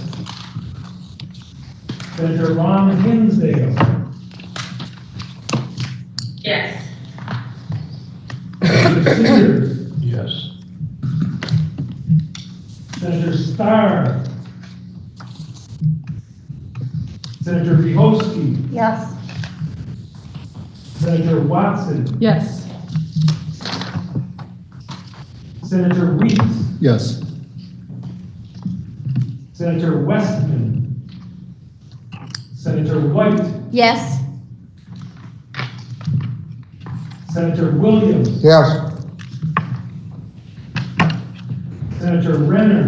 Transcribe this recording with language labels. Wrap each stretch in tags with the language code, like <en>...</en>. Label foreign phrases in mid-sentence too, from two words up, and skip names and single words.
<en>Senator Ron Hinsdale. Yes. Senator Sears. Yes. Senator Starr. Senator Bihowski. Yes. Senator Watson. Yes. Senator Weeks. Yes. Senator Westman. Senator White. Yes. Senator Williams. Yes. Senator Renner.</en>